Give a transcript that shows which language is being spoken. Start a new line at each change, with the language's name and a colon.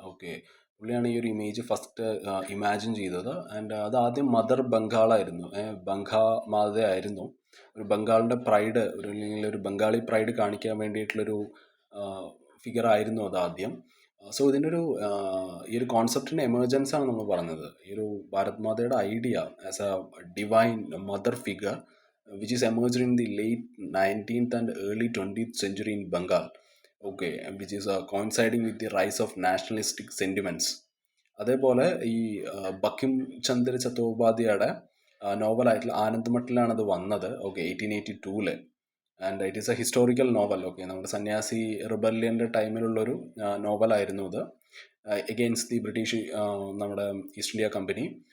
Malayalam: Okay, പുള്ളിയാണ് ഈ ഒരു ഇമേജ് ഫസ്റ്റ് ഇമാജിൻ ചെയ്തത്. ആൻഡ് അത് ആദ്യം മദർ ബംഗാളായിരുന്നു, ബംഗാ മാതയായിരുന്നു. ഒരു ബംഗാളിൻ്റെ പ്രൈഡ്, അല്ലെങ്കിൽ ഒരു ബംഗാളി പ്രൈഡ് കാണിക്കാൻ വേണ്ടിയിട്ടുള്ളൊരു ഫിഗർ ആയിരുന്നു അത് ആദ്യം. സോ ഇതിൻ്റെ ഈ ഒരു കോൺസെപ്റ്റിൻ്റെ എമർജൻസ് ആണ് നമ്മൾ പറഞ്ഞത്. ഈ ഒരു Bharat മാതയുടെ
English: Idea as a divine mother figure which is emerged in the late 19th and early 20th century in Bengal. Okay, which is coinciding with the rise of nationalistic sentiments.
Malayalam: അതേപോലെ ഈ ബങ്കിം ചന്ദ്ര ചത്തോപാധ്യായുടെ നോവലായിട്ടുള്ള ആനന്ദ്മഠിലാണ് അത് വന്നത്.
English: Okay, 1882 and it is a historical novel.
Malayalam: Okay, നമ്മുടെ സന്യാസി റിബല്യൻ്റെ ടൈമിലുള്ളൊരു നോവലായിരുന്നു അത്,
English: against the British,
Malayalam: നമ്മുടെ east India company.